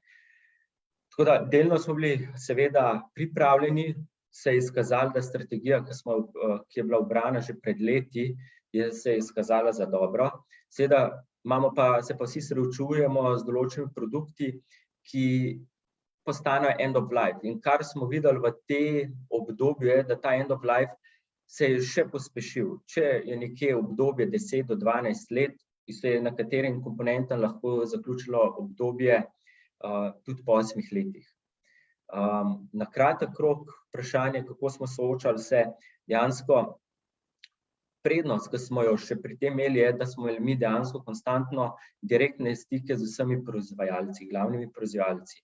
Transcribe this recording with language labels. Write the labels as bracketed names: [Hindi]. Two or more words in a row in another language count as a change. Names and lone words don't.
[Slovenian] Tako da delno smo bili seveda pripravljeni, se je izkazalo, da strategija, ki je bila ubrana že pred leti, se je izkazala za dobro. Seveda se pa vsi srečujemo z določenimi produkti, ki postanejo [English] end of life. [Slovenian] In kar smo videli v tem obdobju je, da ta [English] end of life [Slovenian] se je še pospešil. Če je nekje obdobje 10 do 12 let, se je na katerim komponentam lahko zaključilo obdobje tudi po 8 letih. Na kratek rok vprašanje, kako smo soočali se, dejansko prednost, ki smo jo še pri tem imeli, je, da smo imeli mi dejansko konstantno direktne stike z vsemi proizvajalci, glavnimi proizvajalci.